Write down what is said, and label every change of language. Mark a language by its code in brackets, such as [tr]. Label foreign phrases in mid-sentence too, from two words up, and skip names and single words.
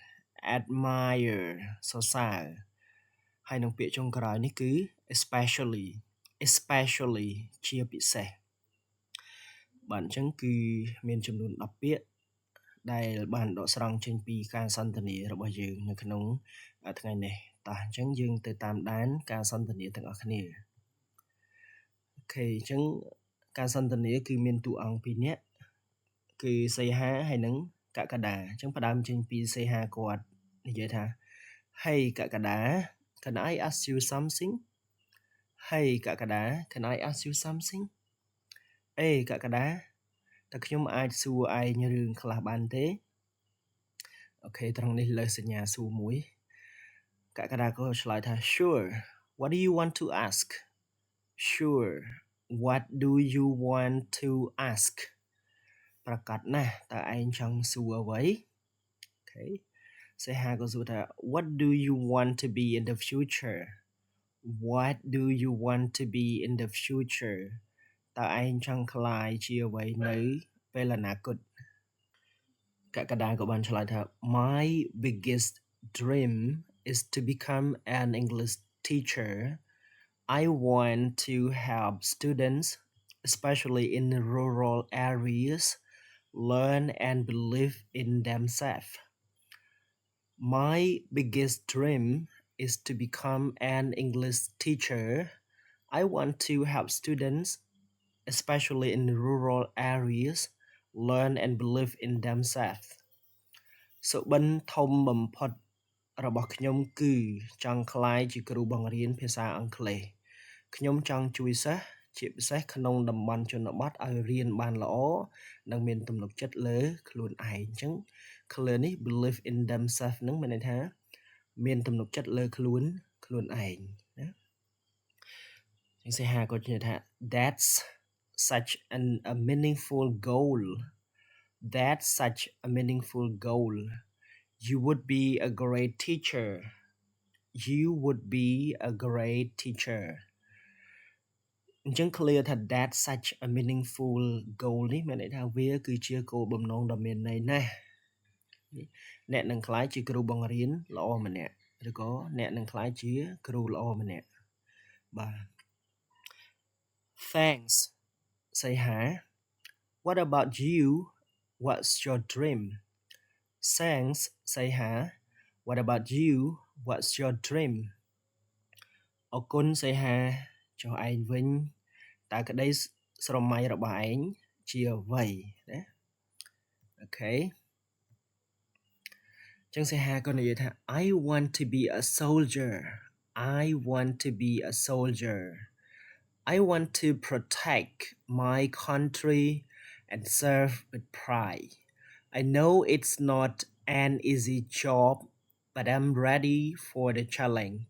[km] សរសើរហើយនឹងពាក្យចុងក្រោយនេះគឺ especially ជាពិសេសបាទអញ្ចឹងគឺមានចំនួន10ពាក្យដែលបានដកស្រង់ចេញពីការសន្ទនារបស់យើងនៅក្នុងថ្ងៃនេះតោះអញ្ចឹងយើងទៅតាមដានការសន្ទនាទាំងអស់គ្នាអូខេ អញ្ចឹងការសន្ទនាគឺមានតួអង្គ2នាក់គឺសីហាហើយនឹងកក្កដាអញ្ចឹងផ្ដើមចេញពីសីហាគាត់និយាយថា [en] Hey កក្កដា Can I ask you something Hey កក្កដា Can I ask you something [km] អេកក្កដាតើខ្ញុំអាចសួរឯងរឿងខ្លះបានទេអូខេត្រង់នេះលើសញ្ញាសួរមួយកក្កដាក៏ [en] ឆ្លើយថា Sure What do you want to ask Sure What do you want to ask [km] ប្រកាសណាស់តើឯង ចង់សួរអ្វីអូខេសេហាក៏សួរថា [en] What do you want to be in the future What do you want to be in the future [km] តើឯងចង់ក្លាយជាអ្វីនៅពេលអនាគតកក្កដាក៏បានឆ្លើយថា [en] My biggest dream is to become an English teacher I want to help students especially in rural areas learn and believe in themselves My biggest dream is to become an English teacher I want to help students especially in rural areas learn and believe in [km] themselves សុបិនធំបំផុតរបស់ខ្ញុំគឺចង់ក្លាយជាគ្រូបង្រៀនភាសាអង់គ្លេសខ្ញុំចង់ជួយសិស្សជាពិសេសក្នុងតំបន់ជនបទឲ្យរៀនបានល្អនិងមានទំនុកចិត្តលើខ្លួនឯងអញ្ចឹង clear នេះ [en] believe in themselves [km] នឹងមានន័យថាមានទំនុកចិត្តលើខ្លួនឯងណា ចឹងសេហាក៏និយាយថា [en] That's such a meaningful goal That's such a meaningful goal You would be a great teacher You would be a great teacher [km] អញ្ចឹង clear ថា [en] That's such a meaningful goal [km] នេះមានន័យថាវាគឺជាគោលបំណងដ៏មានន័យណាស់អ្នកនឹងក្លាយជាគ្រូបង្រៀនល្អម្នាក់ឬក៏អ្នកនឹងក្លាយជាគ្រូល្អម្នាក់បាទ [en] Thanks Say hi What about you What's your dream Thanks Say hi What about you What's your dream អរគុណ Say hi [km] ចុះឯងវិញតើក្តីស្រមៃរបស់ឯងជាអ្វីណាអូខេ [en] ចឹង Say hi ក៏និយាយថា I want to be a soldier I want to be a soldier I want to protect my country and serve with pride. I know it's not an easy job, but I'm ready for the challenge.